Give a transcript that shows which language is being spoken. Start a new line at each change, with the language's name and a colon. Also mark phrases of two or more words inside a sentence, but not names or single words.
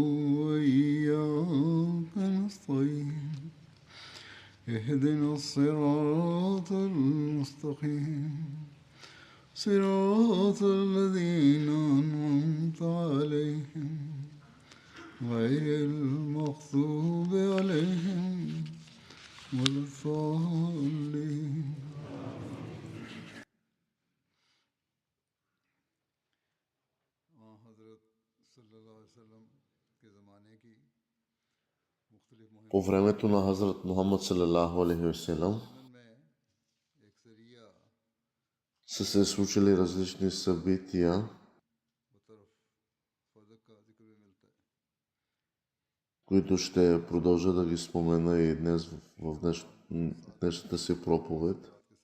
Arabic: وإياك نستعين اهدنا الصراط المستقيم صراط الذين أنعمت عليهم غير المغضوب عليهم ولا الضالين.
Bulgarian: По времето на Хазрат Мухаммад
Arabic: صلى الله عليه وسلم
Bulgarian: са се случили различни събития, които ще продължа да ги спомена и днес в днешната си проповед.